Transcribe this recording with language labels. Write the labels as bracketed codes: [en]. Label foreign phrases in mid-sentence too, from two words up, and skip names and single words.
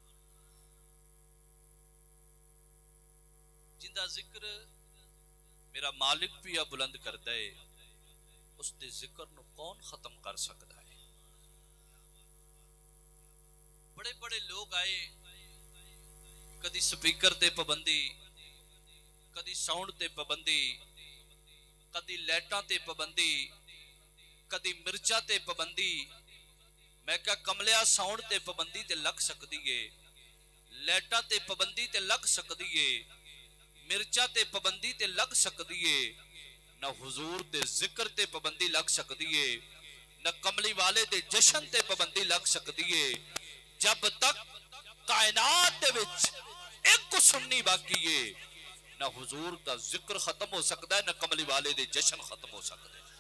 [pa] جندا ذکر میرا مالک بھی بلند کردا ہے، اس دے ذکر نو کون ختم کر سکتا ہے؟ بڑے بڑے لوگ آئے، کدی سپیکر تے پابندی، کدی ساؤنڈ تے پابندی، کدی لائٹاں تے پابندی، کدی مرچا تے پابندی۔ میں کہا کملیا ساؤنڈ تے پابندی تے لگ سکتی ہے، لائٹاں تے پابندی تے لگ سکتی ہے، مرچا تے پابندی تے لگ سکتی ہے، نہ حضور دے ذکر تے پابندی لگ سکتی ہے، نہ کملی والے دے جشن تے پابندی لگ سکتی ہے۔ جب تک کائنات دے وچ ایک کو سننی باقی ہے، نہ حضور دا ذکر ختم ہو سکتا ہے، نہ کملی والے دے جشن ختم ہو سکتا ہے۔